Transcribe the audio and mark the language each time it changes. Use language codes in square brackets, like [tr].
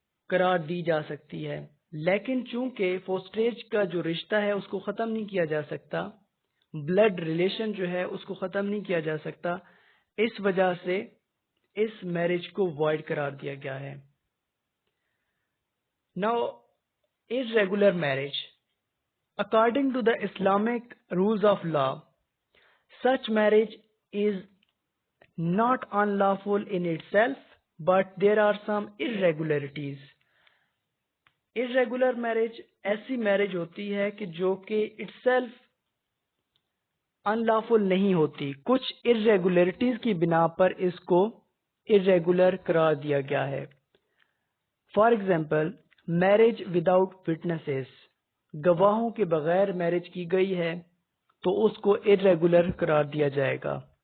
[ur] قرار دی جا سکتی ہے، لیکن چونکہ فوسٹریج کا جو رشتہ ہے اس کو ختم نہیں کیا جا سکتا، بلڈ ریلیشن جو ہے اس کو ختم نہیں کیا جا سکتا، اس وجہ سے اس میرج کو وائڈ قرار دیا گیا ہے۔ [en] Now, irregular marriage. According to the Islamic rules of law, such marriage is not unlawful in itself, but there are some irregularities. [ur] Irregular marriage ایسی میرج ہوتی ہے کہ جو کہ itself unlawful نہیں ہوتی، کچھ irregularities کی بنا پر اس کو irregular قرار دیا گیا ہے۔ [en] For example, marriage without witnesses, [ur] گواہوں کے بغیر میرج کی گئی ہے تو اس کو irregular قرار دیا جائے گا۔